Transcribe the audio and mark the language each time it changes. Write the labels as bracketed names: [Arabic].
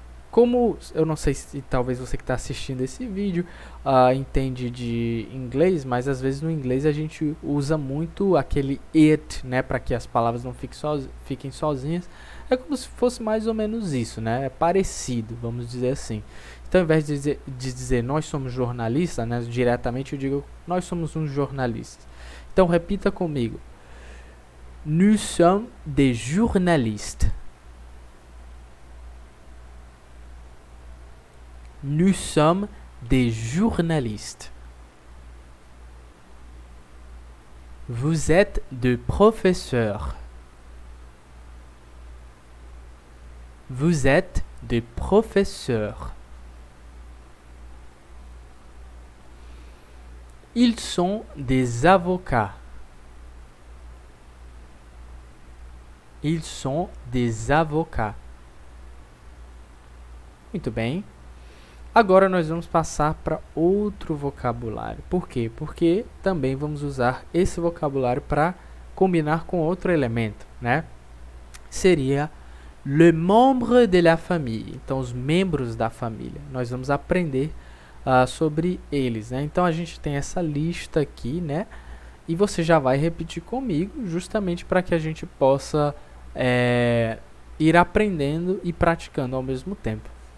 [Portuguese] Como, eu não sei se talvez você que está assistindo esse vídeo entende de inglês, mas às vezes no inglês a gente usa muito aquele it, né? Para que as palavras não fiquem sozinhas. É como se fosse mais ou menos isso, né? É parecido, vamos dizer assim. Então, ao invés de dizer nós somos jornalistas, né? Diretamente eu digo nós somos uns jornalistas. Então, repita comigo. [French] Nous sommes des journalistes. Nous sommes des journalistes. Vous êtes des professeurs. Vous êtes des professeurs. Ils sont des avocats. Ils sont des avocats. [Portuguese] Muito bem. Agora nós vamos passar para outro vocabulário. Por quê? Porque também vamos usar esse vocabulário para combinar com outro elemento, né? Seria [French] le membre de la famille. [Portuguese] Então, os membros da família. Nós vamos aprender sobre eles, né? Então, a gente tem essa lista aqui, né? E você já vai repetir comigo, justamente para que a gente possa ir aprendendo e praticando ao mesmo tempo.